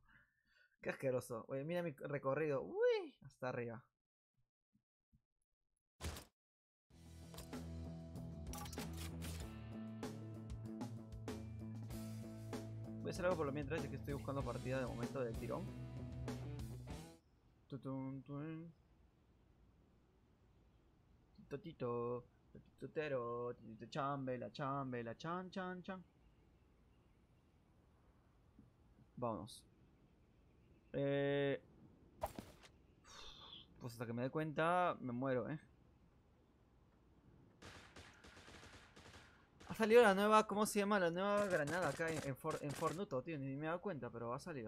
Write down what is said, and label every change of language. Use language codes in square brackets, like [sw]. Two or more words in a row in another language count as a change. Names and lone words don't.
[es] Qué asqueroso. Oye, mira mi recorrido. Uy, hasta arriba. Voy a hacer algo por lo mientras, ya que estoy buscando partida de momento del tirón. Tutun, tun. Totito, totero, totito chambela, chambela, chan, chan, chan. Vámonos. Pues hasta que me dé cuenta, me muero, Ha salido la nueva, ¿cómo se llama? La nueva granada acá en Fornuto, tío. Ni me he dado cuenta, pero ha salido.